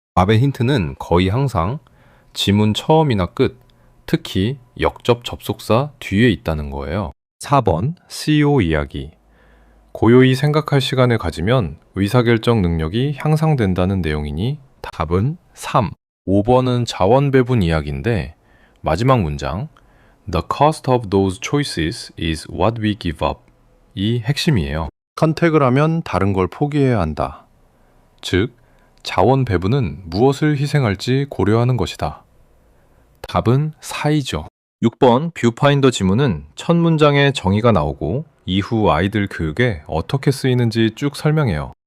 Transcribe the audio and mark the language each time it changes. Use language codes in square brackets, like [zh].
[ko] 답의 힌트는 거의 항상 지문 처음이나 끝, 특히 역접 접속사 뒤에 있다는 거예요. 4번, CEO 이야기. 고요히 생각할 시간을 가지면 의사결정 능력이 향상된다는 내용이니 답은 3. 5번은 자원 배분 이야기인데 마지막 문장 [en] The cost of those choices is what we give up [ko] 이 핵심이에요. 선택을 하면 다른 걸 포기해야 한다. 즉, 자원 배분은 무엇을 희생할지 고려하는 것이다. 답은 4이죠. 6번 뷰파인더 지문은 첫 문장에 정의가 나오고 이후 아이들 교육에 어떻게 쓰이는지 쭉 설명해요.